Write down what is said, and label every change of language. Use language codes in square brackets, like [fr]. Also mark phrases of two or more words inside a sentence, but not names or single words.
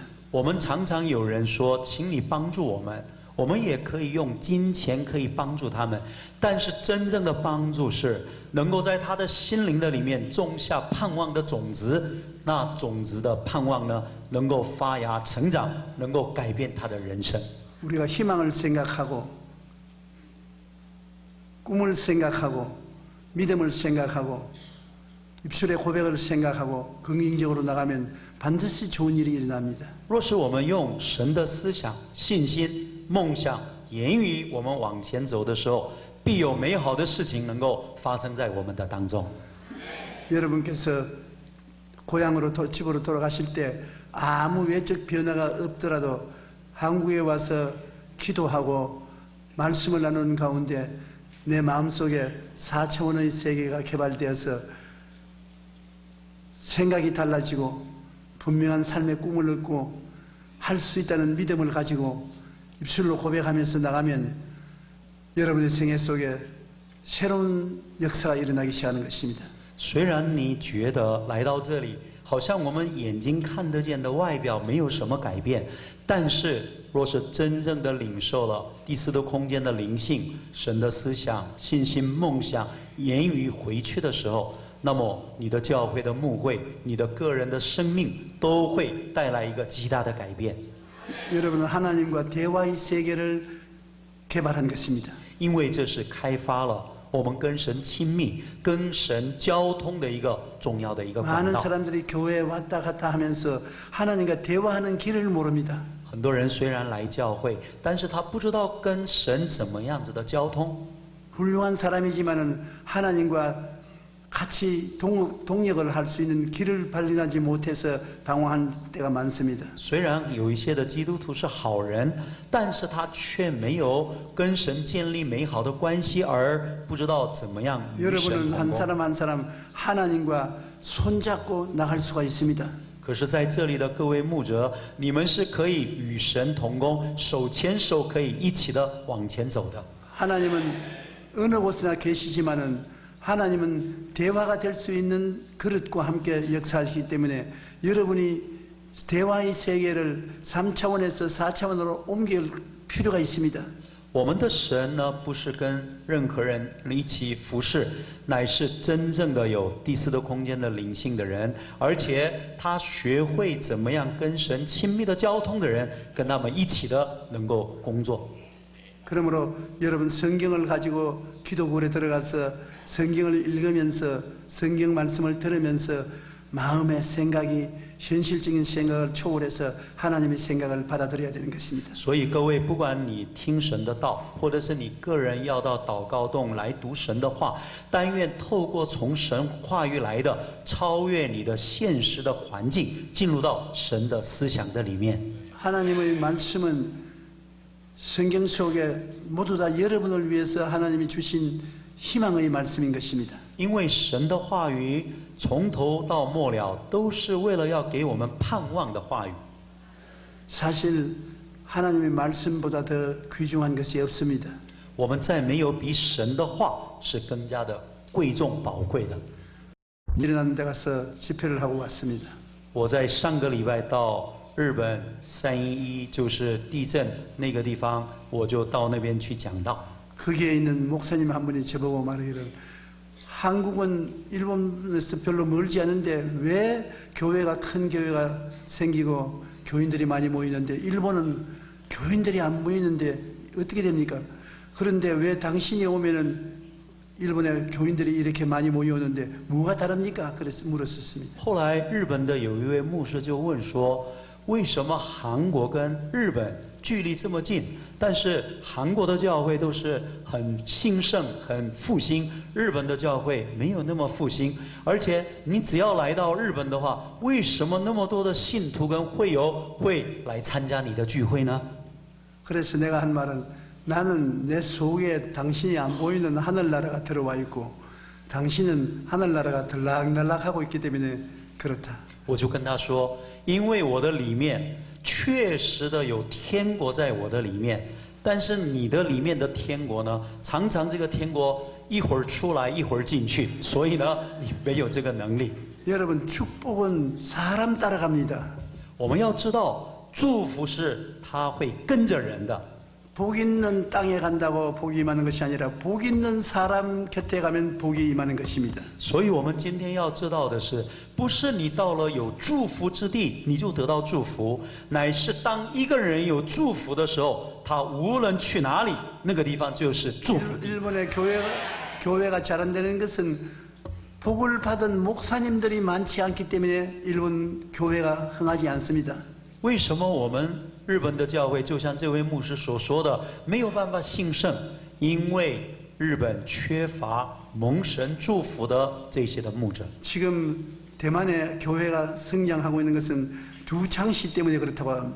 [zh] 我们常常有人说，请你帮助我们，我们也可以用金钱可以帮助他们，但是真正的帮助是能够在他的心灵的里面种下盼望的种子，那种子的盼望呢，能够发芽成长，能够改变他的人生。 [ko] 우리가 희망을 생각하고 꿈을 생각하고 믿음을 생각하고 입술의 고백을 생각하고 긍정적으로 나가면 반드시 좋은 일이 일어납니다. [zh] 若是我们用神的思想、信心、梦想、言语，我们往前走的时候，必有美好的事情能够发生在我们的当中。 [ko] 여러분께서 고향으로 집으로 돌아가실 때 아무 외적 변화가 없더라도 한국에 와서 기도하고 말씀을 나누는 가운데 내 마음속에 4차원의 세계가 개발되어서 생각이 달라지고 분명한 삶의 꿈을 얻고 할 수 있다는 믿음을 가지고 입술로 고백하면서 나가면 여러분의 생애 속에 새로운 역사가 일어나기 시작하는 것입니다. [zh] 虽然你觉得来到这里，好像我们眼睛看得见的外表没有什么改变，但是若是真正的领受了第四度空间的灵性、神的思想、信心、梦想、言语回去的时候，那么你的教会的牧会、你的个人的生命都会带来一个极大的改变。 [ko] 여러분은 하나님과 대화의 세계를 개발한 것입니다. [zh] 因为这是开发了我们跟神亲密、跟神交通的一个重要的一个管 [ko] 많은 [zh] 道。 [ko] 사람들이 교회에 왔다 갔다 하면서 하나님과 대화하는 길을 모릅니다. [zh] 很多人虽然来教会，但是他不知道跟神怎么样子的交通。 [ko] 훌륭한 사람이지만은 하나님과 같이 동역을 할 수 있는 길을 발견하지 못해서 당황한 때가 많습니다. [zh] 虽然有一些的基督徒是好人，但是他却没有跟神建立美好的关系，而不知道怎么样与神 [ko] 여러분은 [zh] 同 [ko] 한 [zh] 工。 [ko] 사람 한 사람 하나님과 손잡고 나갈 수가 있습니다. [zh] 可是在这里的各位牧者，你们是可以与神同工，手牵手可以一起的往前走的。 [ko] 하나님은 어느 곳에나 계시지만은 하나님은 대화가 될 수 있는 그릇과 함께 역사하시기 때문에 여러분이 대화의 세계를 3차원에서 4차원으로 옮길 필요가 있습니다. [zh] 我们的神呢，不是跟任何人一起服侍，乃是真正的有第四的空间的灵性的人，而且他学会怎么样跟神亲密的交通的人，跟他们一起的能够工作。 [ko] 그러므로 여러분 성경을 가지고 기도굴에 들어가서 성경을 읽으면서 성경 말씀을 들으면서 마음의 생각이 현실적인 생각을 초월해서 하나님의 생각을 받아들여야 되는 것입니다. [zh] 所以各位，不管你听神的道，或者是你个人要到祷告洞来读神的话，但愿透过从神话语来的，超越你的现实的环境，进入到神的思想的里面。 [ko] 하나님의 말씀은 성경 속에 모두 다 여러분을 위해서 하나님이 주신 희망의 말씀인 것입니다. [zh] 因为神的话语从头到末了都是为了要给我们盼望的话语。 [ko] 사실 하나님의 말씀보다 더 귀중한 것이 없습니다. [zh] 我们再没有比神的话是更加的贵重宝贵的。 [ko] 일어나는 데 가서 집회를 하고 왔습니다. [zh] 我在上个礼拜到日本311，就是地震那个地方，我就到那边去讲道。 [ko] 거기에 있는 목사님 한 분이 저보고 말하기를 한국은 일본에서 별로 멀지 않은데 왜 교회가 큰 교회가 생기고 교인들이 많이 모이는데 일본은 교인들이 안 모이는데 어떻게 됩니까? 그런데 왜 당신이 오면은 일본에 교인들이 이렇게 많이 모여오는데 뭐가 다릅니까? 그래서 물었었습니다. [zh] 后来日本的有一位牧师就问说，为什么韩国跟日本距离这么近，但是韩国的教会都是很兴盛、很复兴，日本的教会没有那么复兴。而且你只要来到日本的话，为什么那么多的信徒跟会友会来参加你的聚会呢？ [ko] 그래서 내가 한 말은 나는 내 속에 당신이 안 보이는 하늘나라가 들어와 있고 당신은 하늘나라가 들락날락하고 있기 때문에 그렇다. [zh] 我就跟他说，因为我的里面确实的有天国在我的里面，但是你的里面的天国呢，常常这个天国一会儿出来一会儿进去，所以呢，你没有这个能力。 [ko] 여러분 축복은 사람 따라갑니다. [zh] 我们要知道，祝福是它会跟着人的。 [ko] 복 있는 땅에 간다고 복이 임하는 것이 아니라 복 있는 사람 곁에 가면 복이 임하는 것입니다. [zh] 所以我们今天要知道的是，不是你到了有祝福之地你就得到祝福，乃是当一个人有祝福的时候，他无论去哪里，那个地方就是祝福地。 [ko] 일본의 교회가 잘 안 되는 것은 복을 받은 목사님들이 많지 않기 때문에 일본 교회가 흥하지 않습니다. [zh] 为什么我们日本的教会就像这位牧师所说的，没有办法兴盛？因为日本缺乏蒙神祝福的这些的牧者。 [ko] 지금 대만의 교회가 성장하고 있는 것은 두 장씨 때문에 그렇다고 합니다.